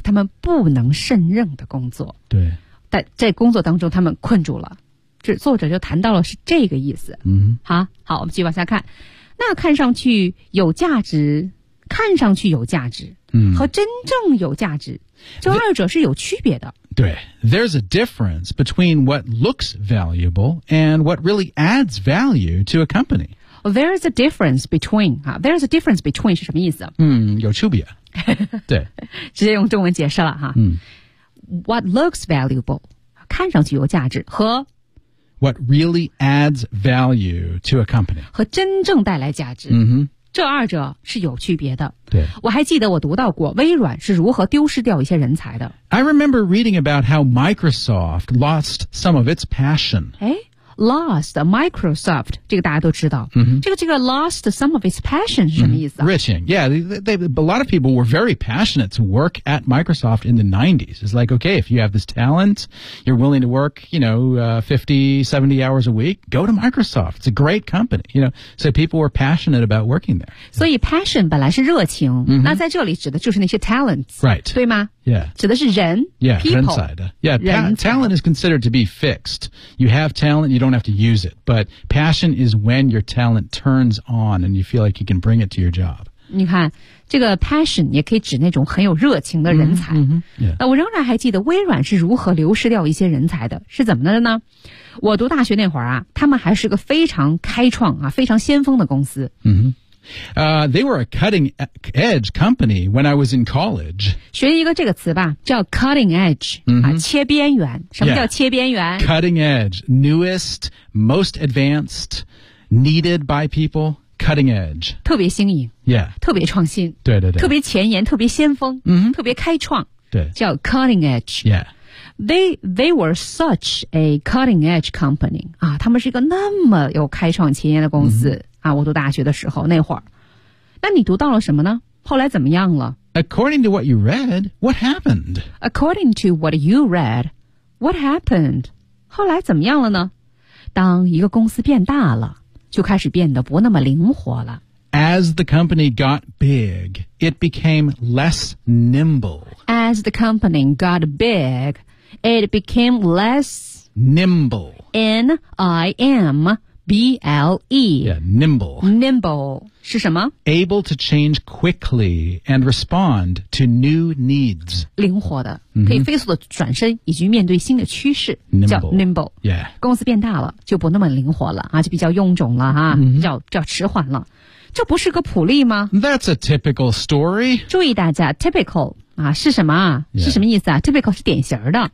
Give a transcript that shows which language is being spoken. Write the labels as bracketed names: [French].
[Chinese] 他们不能胜任的工作。对，但在工作当中他们困住了，这作者就谈到了是这个意思、嗯、好，我们继续往下看。那看上去有价值，看上去有价值、嗯、和真正有价值，这二者是有区别的。 [English] 对， There's a difference between what looks valuable and what really adds value to a company. There is a difference between. There is a difference between [Chinese] 是什么意思？嗯，有区别。对，直接用中文解释了哈。嗯。 [English] What looks valuable, [Chinese] 看上去有价值，和 [English] What really adds value to a company, [Chinese] 和真正带来价值。嗯哼。这二者是有区别的。对，我还记得我读到过微软是如何丢失掉一些人才的。 [English] I remember reading about how Microsoft lost some of its passion. [Chinese] 哎 ，lost Microsoft 这个大家都知道。 Mm-hmm. 这个 [English] lost some of its passion [Chinese] 是什么意思、啊 [English] ？Riching, yeah, a lot of people were very passionate to work at Microsoft in the 90s. It's like, okay, if you have this talent, you're willing to work, you know, 50, 70 hours a week, go to Microsoft. It's a great company, you know. So people were passionate about working there. [Chinese] 所以 passion 本来是热情、 mm-hmm. 那在这里指的就是那些 talents, [English] right? [Chinese] 对吗？ [English] Yeah. [Chinese] 指的是人 [English] yeah, people. [Chinese] 人才的 [English] yeah, talent is considered to be fixed. You have talent, you don't have to use it. But passion is when your talent turns on and you feel like you can bring it to your job. [Chinese] 你看这个 passion 也可以指那种很有热情的人才。 Mm-hmm, mm-hmm, yeah. 我仍然还记得微软是如何流失掉一些人才的。是怎么的呢？我读大学那会儿啊，他们还是个非常开创啊，非常先锋的公司。 Mm-hmm. [English] They were a cutting edge company when I was in college. [Chinese] 学一个这个词吧，叫 cutting edge、 mm-hmm. 啊、切边缘。什么叫切边缘？ [English] Yeah. Cutting edge, newest, most advanced, needed by people, cutting edge. [Chinese] 特别新颖 [English] ，Yeah， [Chinese] 特别创新，对对对，特别前沿，特别先锋，嗯、mm-hmm. ，特别开创，对，叫 cutting edge. [English] Yeah, they were such a cutting edge company. [Chinese] 啊，他们是一个那么有开创前沿的公司。 Mm-hmm. 啊，我读大学的时候那会儿，那你读到了什么呢？后来怎么样了 [English] ？According to what you read, what happened? According to what you read, what happened? [Chinese] 后来怎么样了呢？当一个公司变大了，就开始变得不那么灵活了。 [English] As the company got big, it became less nimble. As the company got big, it became less nimble. N-I-M. B-L-E. Yeah, nimble. [Chinese] Nimble. 是什么? [English] Able to change quickly and respond to new needs. [Chinese] 灵活的、mm-hmm. 可以飞速的转身以及面对新的趋势 [English] nimble. [Chinese] 叫 nimble. [English] Yeah. [Chinese] 公司变大了就不那么灵活了、啊、就比较臃肿了、啊 mm-hmm. 叫迟缓了。这不是个普例吗? [English] That's a typical story. [Chinese] 注意大家 typical. 啊，是什么啊？ [English] Yeah. [Chinese] 是什么意思啊 ？Typical 是典型的